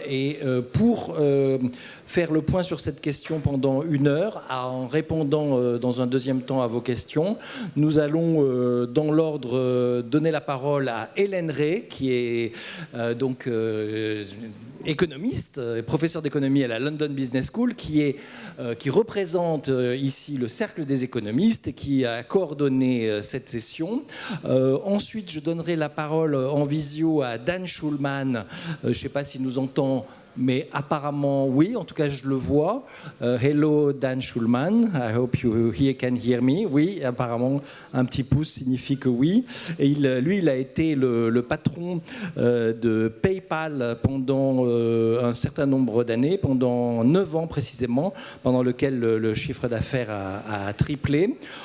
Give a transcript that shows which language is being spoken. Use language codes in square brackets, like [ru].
[fr] Et pour faire le point sur cette question pendant 1 heure, en répondant dans un deuxième temps à vos questions, nous allons dans l'ordre donner la parole à Hélène Rey, qui est donc économiste, professeur d'économie à la London Business School, qui représente ici le Cercle des économistes et qui a coordonné cette session. Ensuite, je donnerai la parole en visio à Dan Schulman. Je ne sais pas s'il nous entend, mais apparemment oui, en tout cas je le vois. [en] Hello Dan Schulman, I hope you can hear me. [fr] Oui, apparemment un petit pouce signifie que oui. Et lui, il a été le patron de PayPal pendant un certain nombre d'années, pendant 9 ans précisément, pendant lequel le chiffre d'affaires a triplé.